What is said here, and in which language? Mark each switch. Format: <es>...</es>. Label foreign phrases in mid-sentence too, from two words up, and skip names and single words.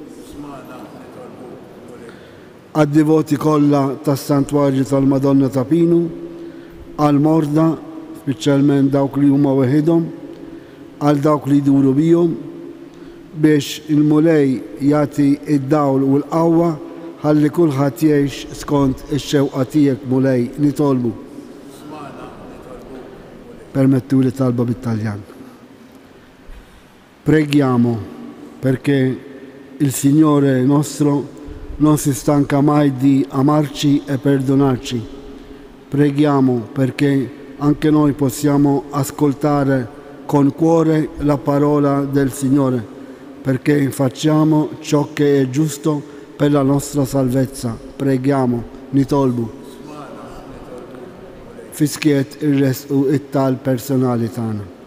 <mt>Għad-divoti kollha tas-Santwarju tal-Madonna ta' Pinu, għal-morda, speċjalment dawk li huma weħidhom, għal dawk li jduru bihom, biex il-Mulej jagħti id-dawl u l-qawwa ħalli kulħadd jgħix skont ix-xewqa tiegħek Mulej nitolbu. Permettu li talba bit-Taljan.</mt> <it>Preghiamo perché il Signore nostro non si stanca mai di amarci e perdonarci. Preghiamo perché anche noi possiamo ascoltare con cuore la parola del Signore, perché facciamo ciò che è giusto per la nostra salvezza. Preghiamo,</it> <mt>nitolbu. Fiskiet irresqu it-tal personali tagħna.</mt>